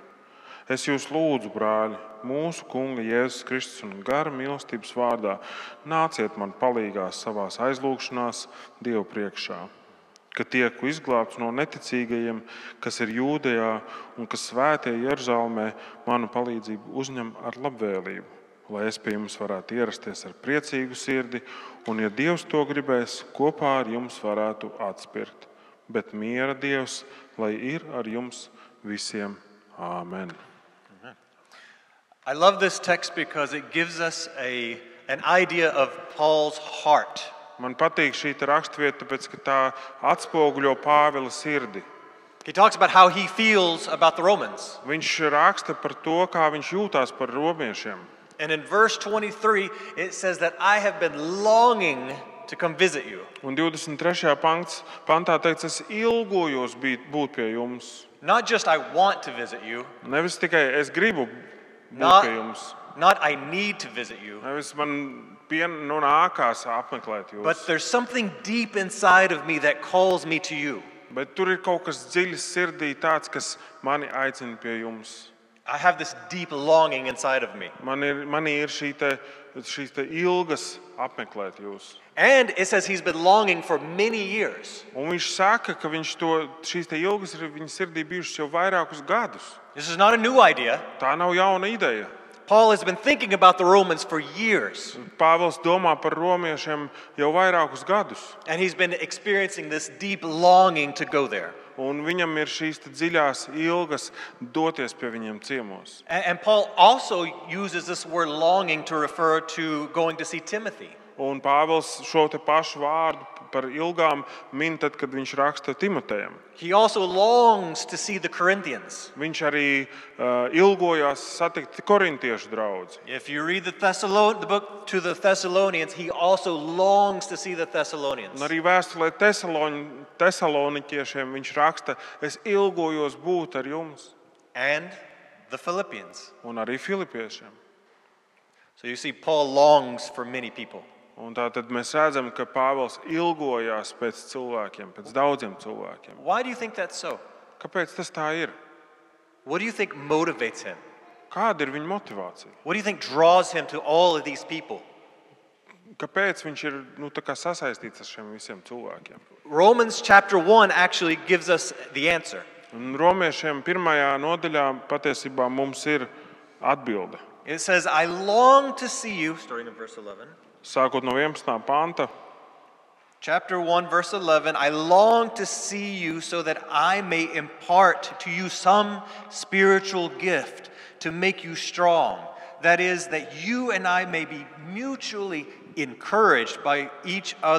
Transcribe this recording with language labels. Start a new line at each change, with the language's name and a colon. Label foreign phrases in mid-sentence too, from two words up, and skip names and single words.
Latvian: Es jūs lūdzu, brāļi, mūsu Kunga Jēzus Kristus un gara mīlestības vārdā, nāciet man palīgā savās aizlūgšanās Dievu priekšā, ka tieku izglābts no neticīgajiem, kas ir Jūdejā un kas svētie Jeruzalemē, manu palīdzību uzņem ar labvēlību, lai es pie jums varētu ierasties ar priecīgu sirdi, un, ja Dievs to gribēs, kopā ar jums varētu atspirkt. Bet miera Dievs, lai ir ar jums visiem. Āmen.
English: I love this text because it gives us an idea of Paul's heart.
Latvian: Man patīk šī raksturvieta, tāpēc, ka tā atspoguļo Pāvila sirdi.
English: He talks about how he feels about the Romans.
Latvian: Viņš raksta par to, kā viņš jūtās par romiešiem.
English: And in verse 23, it says that I have been longing to come visit you.
Latvian: Un 23. pantā teikts, es ilgojos būt pie jums.
English: Not just I want to visit you.
Latvian: Nevis tikai es gribu būt pie jums.
English: Not I need to visit you.
Latvian: Nevis man nākās apmeklēt jūs.
English: But there's something deep inside of me that calls me to you.
Latvian: Bet tur ir kaut kas dziļi sirdī tāds, kas mani aicina pie jums.
English: I have this deep longing inside of me.
Latvian: Manī ir šīs ilgas apmeklēt jūs.
English: And it says he's been longing for many years.
Latvian: Un viņš saka, ka šīs ilgas ir viņa sirdī bijušas jau vairākus gadus.
English: This is not a new idea.
Latvian: Tā nav jauna ideja.
English: Paul has been thinking about the Romans for years.
Latvian: Pāvils domā par romiešiem jau vairākus gadus.
English: And he's been experiencing this deep longing to go there.
Latvian: Un viņam ir šīs dziļās ilgas doties pie viņiem ciemos.
English: And Paul also uses this word longing to refer to going to see Timothy.
Latvian: Un Pāvils šo te pašu vārdu par ilgām min tad, kad viņš raksta Timotejam.
English: He also longs to see the Corinthians.
Latvian: Viņš arī ilgojās satikt korintiešu draudzi.
English: If you read the book to the Thessalonians, he also longs to see the Thessalonians.
Latvian: Un arī vēstulē Tesaloniķiešiem viņš raksta, es ilgojos būt ar jums.
English: And the Philippians.
Latvian: Un arī filipiešiem.
English: So you see, Paul longs for many people.
Latvian: Un tātad mēs redzam, ka Pāvils ilgojās pēc cilvēkiem, pēc daudziem cilvēkiem.
English: Why do you think that's so?
Latvian: Kāpēc tas tā ir?
English: What do you think motivates him?
Latvian: Kāda ir viņa motivācija?
English: What do you think draws him to all of these people?
Latvian: Kāpēc viņš ir tā kā sasaistīts ar šiem visiem cilvēkiem?
English: Romans chapter 1 actually gives us the answer.
Latvian: Un Romiešiem 1. nodaļā patiesībā mums ir atbilde.
English: It says, I long to see you, starting in verse 11.
Latvian: Sākot no 11. panta.
English: Chapter 1, verse 11, I long to see you so that I may impart to you some spiritual gift to make you strong. That is, that you and I may be mutually encouraged by each other's faith.